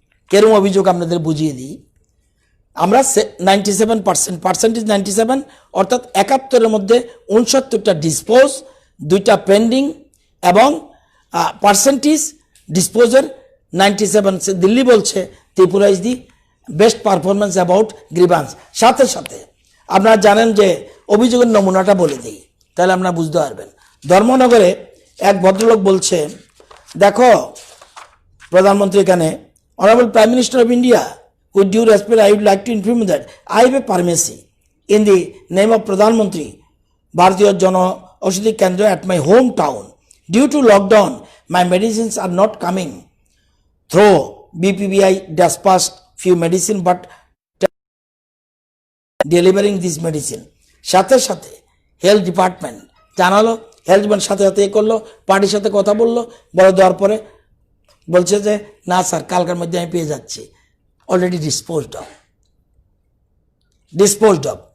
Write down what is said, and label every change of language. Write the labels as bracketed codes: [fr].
[bn] কেরম অভিযোগ আপনাদের বুঝিয়ে দিই। আমরা 97% পার্সেন্টেজ 97, অর্থাৎ 71-এর মধ্যে 69টা ডিসপোজ, 2টা পেন্ডিং, এবং পার্সেন্টেজ ডিসপোজের 97। দিল্লি বলছে [en] Tripura is the best performance about grievance. [bn] সাথে সাথে আপনারা জানেন যে অভিযোগের নমুনাটা বলে দিই, তাহলে আপনারা বুঝতে পারবেন। ধর্মনগরে এক ভদ্রলোক বলছে, দেখো প্রধানমন্ত্রী এখানে, [en] Honourable prime minister of India, with due respect I would like to inform you that I have a pharmacy in the name of Pradhan Mantri Bharatiya Jana Aushadhi Kendra at my hometown. Due to lockdown, my medicines are not coming through. BPBI dispatched few medicine but delivering this medicine. [bn] সাথে সাথে health department জানালো, health department সাথে সাথে করলো, পার্টির সাথে কথা বললো, বলে দেওয়ার পরে বলছে যে না স্যার কালকের মধ্যে আমি পেয়ে যাচ্ছি, অলরেডি ডিসপোজড অফ।